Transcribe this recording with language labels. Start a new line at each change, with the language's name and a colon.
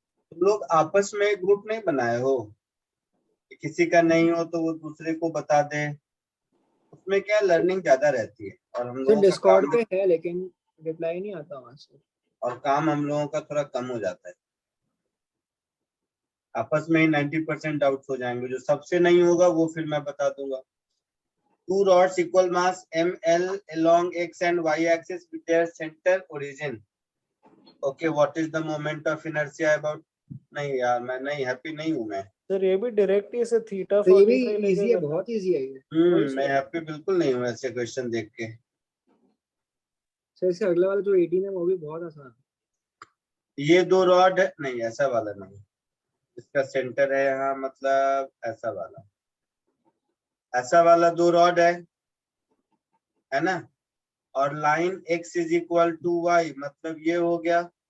Hindi: तुम लोग आपस में ग्रुप नहीं बनाए हो कि किसी का नहीं हो तो वो दूसरे को बता दे, उसमें क्या लर्निंग ज्यादा रहती है, और हम सर लोगों का डिस्कॉर्ड काम, पे है लेकिन रिप्लाई नहीं आता वहां से। और काम हम लोगों का थोड़ा कम हो जाता है। आपस में ही 90% डाउट्स हो जाएंगे, जो सबसे नहीं होगा वो फिर मैं बता दूंगा।
English: Two rods equal mass ml along x and y axis with their center origin. Okay, what is the moment of inertia about?
Hindi: नहीं यार मैं नहीं, हैप्पी नहीं हूँ मैं। सर ये भी डायरेक्ट ही से थीटा तो ये भी 45 इजी लेके है, करना। बहुत इजी है ये। मैं हैप्पी बिल्कुल नहीं हूँ ऐसे क्वेश्चन देख के। सर इससे अगला वाला जो 18 है वो भी बहुत आसान है। ये दो रॉड है, नहीं ऐसा वाला नहीं, इसका सेंटर है यहाँ, मतलब ऐसा वाला, ऐसा वाला दो रॉड है ना, और line x is equal to y, मतलब ये हो गया।